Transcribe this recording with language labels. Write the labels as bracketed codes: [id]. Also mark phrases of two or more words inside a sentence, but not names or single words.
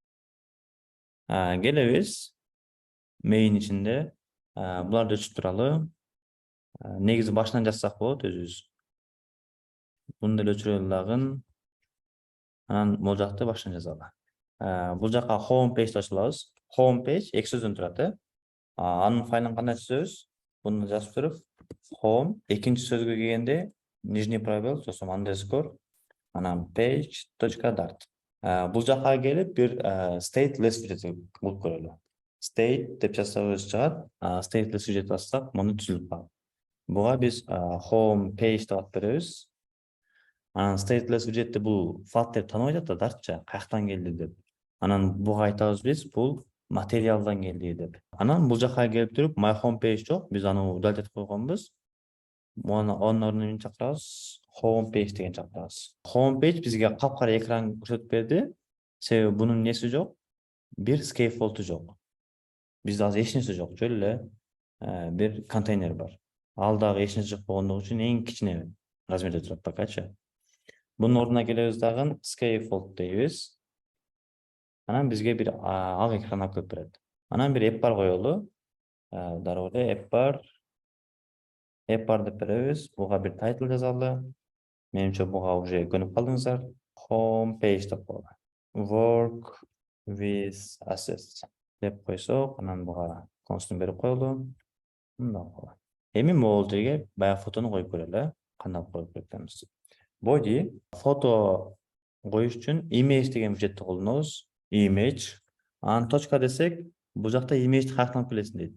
[ky] Келебиз. Main ичинде буларды өчүп туралы. Негизи башынан жазсак болот өзүбүз. Буну деле өчүрөлү дагы. Анан могул жакты башынан жазалы. Бул жака [en] home page [ky] ачылабыз. [en] Home page [ky] эки сөздөн турат. Анын файлын кандай түзөбүз? Буну жазып туруп, home экинчи сөзгө келгенде [ru] нижний пробел, [ky] сосын underscore, анан page.dart. Бул жака келип бир [en] stateless widget [ky] кылып көрөлү. State деп жазсабыз чыгат. [en] Stateless widget [ky] бассак, муну түзүлүп калат. Буга биз [en] home page [ky] деп ат беребиз. Анан [en] stateless widgetти [ky] бул Flutter тааныбай жатат, Dartча каяктан келди деп. Анан буга айтабыз биз, бул материалдан келди деп. Анан бул жака келип туруп, [en] my home page [ky] жок, биз аны удалить койгонбуз. Муну онун ордуна эмне чакырабыз? [en] Home page [ky] деген чакырабыз. [en] Home page [ky] бизге капкара экран көрсөтүп берди. Себеби бунун неси жок? Бир scaffold'у жок. Бизде азыр эч нерсе жок, жөн эле бир контейнер бар. Ал дагы эч нерсе жок болгондугу үчүн эң кичине размерде турат покачы. Бунун ордуна келебиз дагы scaffold дейбиз. Анан бизге бир ак экран алып келип берет. Анан бир app бар коелу. Дароо эле app бар деп беребиз. Буга бир title жазалы. Менимче буга уже көнүп калдыңыздар. [en] Home page [ky] деп коелу. [en] Work with assets [ky] деп койсок, анан буга констун берип коелу. Мындай. Эми могул жерге баягы фотону коюп көрөлү. Кандай коюп кетебиз? Body фото коюш үчүн image деген widgetти колдонобуз. Image. Анан точка десек, бул жакта image каяктан келесин дейт.